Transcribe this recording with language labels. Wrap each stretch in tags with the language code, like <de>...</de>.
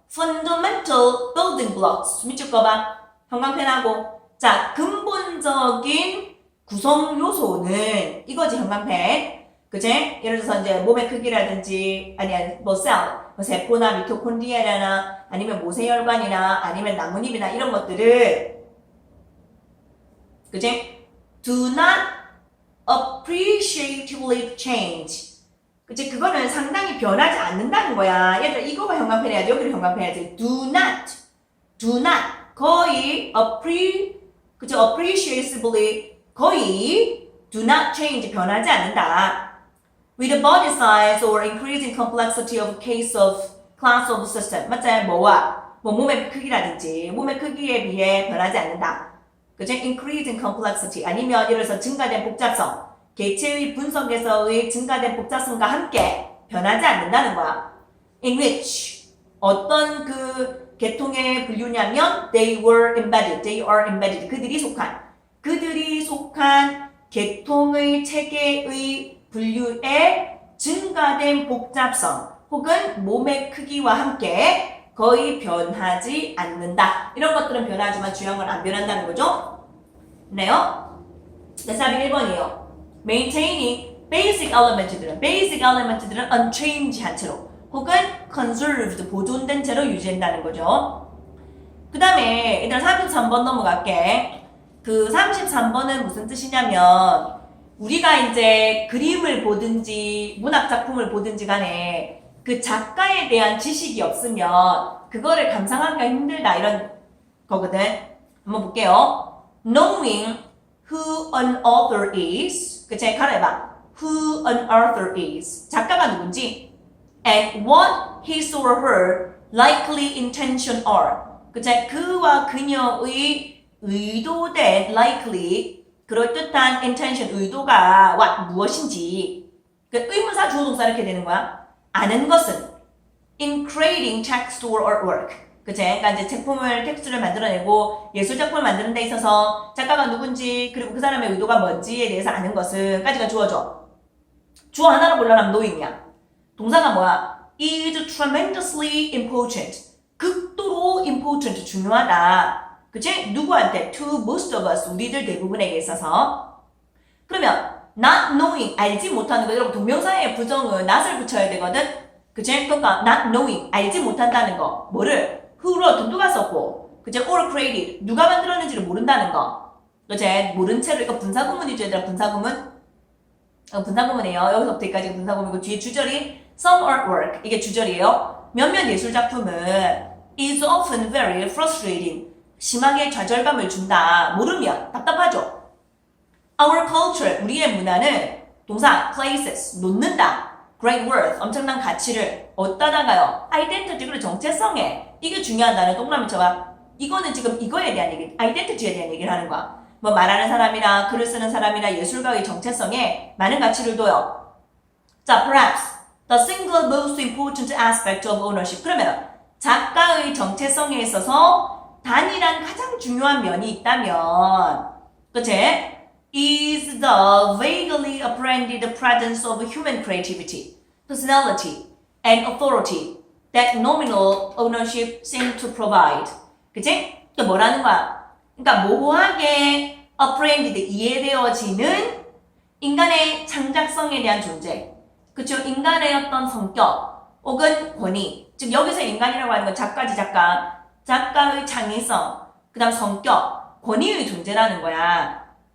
<en>fundamental building blocks</en> <ko>밑줄 거봐. 형광펜하고 자 근본적인 구성 요소는 이거지 형광펜. 그치? 예를 들어서 이제 몸의 크기라든지, 뭐 세포나 미토콘드리아나, 아니면 모세혈관이나, 아니면 나뭇잎이나 이런 것들을, 그치?</ko> <en>Do not appreciably change.</en> <ko>그치? 그거는 상당히 변하지 않는다는 거야. 예를 들어 이거가 형광펜해야지, 여기를 형광펜해야지.</ko> <en>Do not.</en> <ko>거의 그치?</ko> <en>appreciably,</en> <ko>거의</ko> <en>do not change,</en> <ko>변하지 않는다.</ko> <en>With the body size or increasing complexity of class of system.</en> <ko>맞잖아요. 뭐 몸의 크기라든지 몸의 크기에 비해 변하지 않는다. 그죠?</ko> <en>Increasing complexity</en> <ko>아니면 예를 들어서 증가된 복잡성, 개체의 분석에서의 증가된 복잡성과 함께 변하지 않는다는 거야.</ko> <en>In which</en> <ko>어떤 그 계통의 분류냐면</ko> <en>they are embedded.</en> <ko>그들이 속한 계통의 체계의 분류의 증가된 복잡성 혹은 몸의 크기와 함께 거의 변하지 않는다. 이런 것들은 변하지만 중요한 건 안 변한다는 거죠. 네요. 답이 1번이에요.</ko> <en>Maintaining basic</en> <ko>element들은 unchanged한 채로 혹은 conserved, 보존된 채로 유지한다는 거죠. 그 다음에 일단 33번 넘어갈게. 그 33번은 무슨 뜻이냐면 우리가 이제 그림을 보든지 문학작품을 보든지 간에 그 작가에 대한 지식이 없으면 그거를 감상하기가 힘들다 이런 거거든. 한번 볼게요.</ko> <en>Knowing who an author is.</en> <ko>그치? 가려봐.</ko> <en>Who an author is.</en> <ko>작가가 누군지.</ko> <en>And what his or her likely intention are.</en> <ko>그치? 그와 그녀의 의도된 likely 그럴듯한 intention, 의도가 무엇인지. 그 의문사 주어동사 이렇게 되는 거야. 아는 것은</ko> <en>in creating text or artwork.</en> <ko>그치? 그러니까 이제 텍스트를 만들어내고 예술작품을 만드는 데 있어서 작가가 누군지 그리고 그 사람의 의도가 뭔지에 대해서 아는 것은 까지가 주어져. 주어 하나로 골라내면 knowing이야. 동사가 뭐야?</ko> <en>is tremendously important.</en> <ko>극도로 important, 중요하다. 그치? 누구한테?</ko> <en>To most of us,</en> <ko>우리들 대부분에게 있어서. 그러면</ko> <en>not knowing,</en> <ko>알지 못하는 거. 여러분 동명사의 부정은 not을 붙여야 되거든? 그치? 그러니까 not knowing, 알지 못한다는 거. 뭐를? who로 누가 썼고, 그치?</ko> <en>or created,</en> <ko>누가 만들었는지를 모른다는 거. 그치? 모른 채로, 이거 분사구문이죠, 얘들아. 분사구문이에요. 여기서부터 여기까지 분사구문이고 뒤에 주절이</ko> <en>some artwork,</en> <ko>이게 주절이에요. 몇몇 예술작품은</ko> <en>is often very frustrating,</en> <ko>심하게 좌절감을 준다. 모르면 답답하죠.</ko> <en>Our culture,</en> <ko>우리의 문화는 동사</ko> <en>places,</en> <ko>놓는다.</ko> <en>great worth,</en> <ko>엄청난 가치를 어디다가요? identity, 그리고 정체성에. 이게 중요하다는 동그라미 쳐봐. 이거는 지금 이거에 대한 얘기, identity에 대한 얘기를 하는 거야. 뭐 말하는 사람이나 글을 쓰는 사람이나 예술가의 정체성에 많은 가치를 둬요.</ko> <en>자, perhaps the single most important aspect of ownership.</en> <ko>그러면 작가의 정체성에 있어서 단일한 가장 중요한 면이 있다면, 그치?</ko> <en>is the vaguely apprehended presence of human creativity, personality, and authority that nominal ownership seems to provide.</en> <ko>그치? 그러니까 뭐라는 거야? 그러니까 모호하게 apprehended, 이해되어지는 인간의 창작성에 대한 존재. 그쵸? 인간의 어떤 성격, 혹은 권위. 즉, 여기서 인간이라고 하는 건 작가지, 작가의 창의성, 그 다음 성격, 권위의 존재라는 거야.</ko>